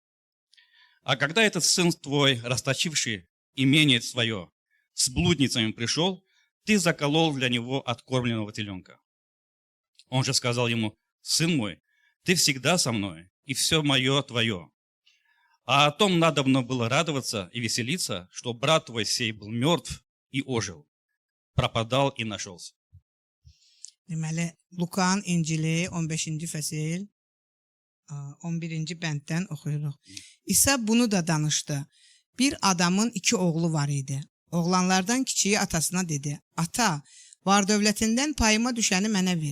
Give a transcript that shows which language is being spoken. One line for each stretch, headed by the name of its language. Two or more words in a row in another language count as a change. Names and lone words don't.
Russian: А когда этот сын твой, расточивший имение свое, с блудницами пришел, ты заколол для него откормленного теленка». Он же сказал ему: «Сын мой, ты всегда со мной, и все мое твое. А о том надобно было радоваться и веселиться, что брат твой сей был мертв и ожил, пропадал и нашелся».
Azerbaijani: Deməli, Luqanın İncili 15-ci fəsil 11-ci bənddən oxuyuruq. İsa bunu da danışdı. Bir adamın 2 oğlu var idi. Oğlanlardan kiçiyi atasına dedi: «Ata, var dövlətindən payıma düşəni mənə ver».